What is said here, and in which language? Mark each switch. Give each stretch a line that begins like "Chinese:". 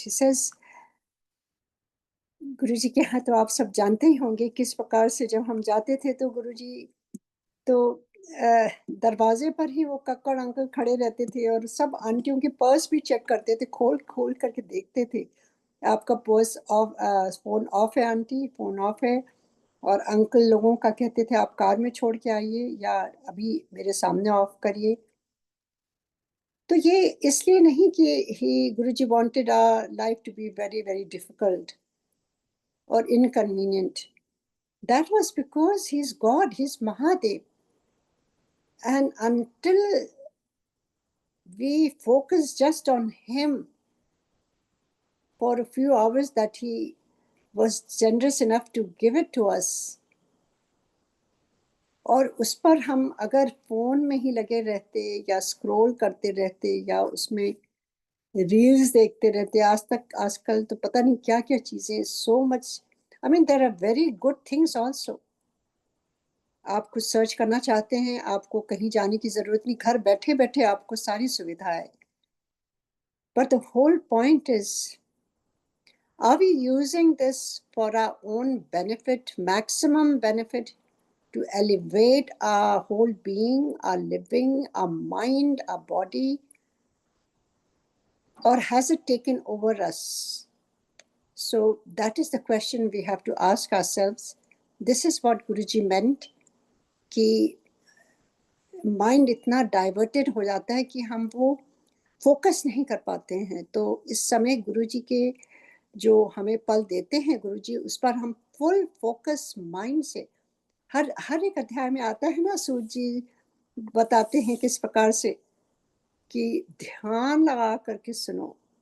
English: He says,
Hindi: गुरुजी के यहाँ तो आप सब जानते ही होंगे किस प्रकार से जब हम जाते थे तो गुरुजी तो दरवाजे पर ही वो कक्कड़ अंकल खड़े रहते थे और सब आंटियों के पर्स भी चेक करते थे, खोल खोल करके देखते थे, आपका पर्स ऑफ, फोन ऑफ है आंटी, फोन ऑफ है। और अंकल लोगों का कहते थे आप कार में छोड़ के आइए या अभी मेरे सामने ऑफ करिए। तो ये इसलिए नहीं कि ही
English: Guruji wanted our life to be very very difficult or inconvenient. That was because he's God, he's Mahadev. And until we focus just on him for a few hours that he was generous enough to give it to us,
Hindi: और उस पर हम अगर phone में ही लगे रहते या scroll करते रहते या उसमें रील्स देखते रहते, आजकल तो पता नहीं क्या क्या चीजें,
English: So much, I mean there are very good things also.
Hindi: आप कुछ सर्च करना चाहते हैं, आपको कहीं जाने की जरूरत नहीं, घर बैठे बैठे आपको सारी सुविधा है।
English: But the whole point is, are we using this for our own benefit, maximum benefit, to elevate our whole being, our living, our mind, our body, or has it taken over us? So that is the question we have to ask ourselves. This is what Guruji meant,
Hindi: कि mind इतना diverted हो जाता है कि हम वो focus नहीं कर पाते हैं। तो इस समय गुरुजी के जो हमें पल देते हैं गुरुजी, उस पर हम फुल फोकस माइंड से, हर हर एक अध्याय में आता है ना, सूर्य जी बताते हैं किस प्रकार से कि ध्यान लगा करके सुनो।